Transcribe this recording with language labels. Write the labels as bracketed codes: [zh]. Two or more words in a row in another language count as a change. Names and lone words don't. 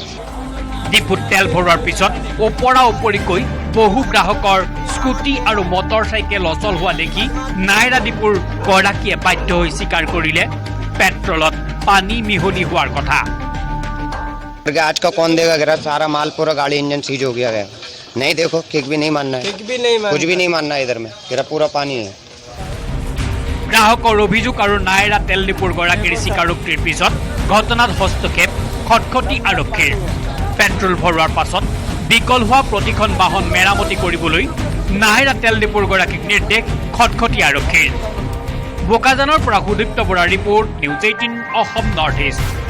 [as] ডিপুত তেল ভৰোৱাৰ পিছত ওপৰা ওপৰিকৈ বহু গ্ৰাহকৰ স্কুটি আৰু মটৰচাইকেল অচল হোৱা দেখি নাইৰা ডিপুৰ গৰাকীয়ে বাধ্য হৈ স্বীকাৰ কৰিলে পেট্ৰলত পানী মিহলি হোৱাৰ কথা [hi] आज का कौन देगा गिरा सारा माल पूरा गाड़ी इंजन सीज हो गया नहीं देखो किक भी नहीं मानना है कुछ भी नहीं मानना है इधर में गिरा पूरा पानी है [as] গ্ৰাহকৰ অভিযোগ আৰু নাইৰা তেল ডিপুৰ গৰাকীৰ স্বীকাৰোক্তিৰ পিছত ঘটনাত হস্তক্ষেপ খটখটি আৰক্ষীৰ পেট্ৰল ভৰোৱাৰ পাছত বিকল হোৱা প্ৰতিখন বাহন মেৰামতি কৰিবলৈ নাইৰা তেল ডিপুৰ গৰাকীক নিৰ্দেশ খটখটি আৰক্ষীৰ বোকাজানৰ পৰা সুদীপ্ত বৰাৰ ৰিপৰ্ট নিউজ 18 অসম নৰ্থ ইষ্ট